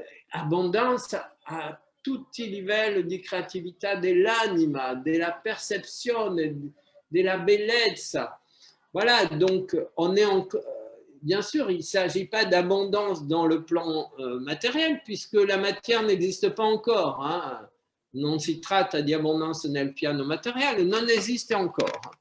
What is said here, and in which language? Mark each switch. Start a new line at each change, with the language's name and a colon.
Italian: Abbondanza a tutti i livelli di creatività dell'anima, della percezione, della bellezza.
French: Voilà, donc on est encore. Bien sûr, il ne s'agit pas d'abondance dans le plan matériel, puisque la matière n'existe pas encore. Hein.
Italian: Non si tratta di abbondanza nel piano matériel, non esiste encore.